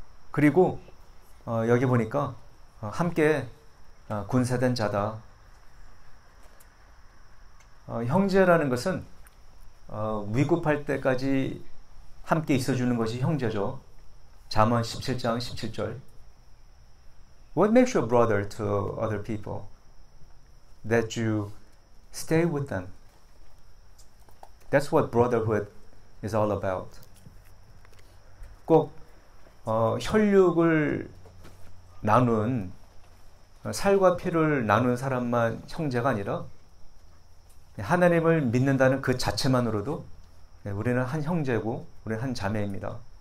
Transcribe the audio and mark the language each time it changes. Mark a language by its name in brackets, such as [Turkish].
[Korean] 그리고 여기 보니까 함께 군사된 자다. 형제라는 것은 위급할 때까지 함께 있어주는 것이 형제죠. 잠언 17장 17절. [English] What makes you a brother to other people? That you stay with them. That's what brotherhood is all about. [Korean] 꼭 혈육을 나눈 살과 피를 나눈 사람만 형제가 아니라 하나님을 믿는다는 그 자체만으로도 우리는 한 형제고 우리는 한 자매입니다.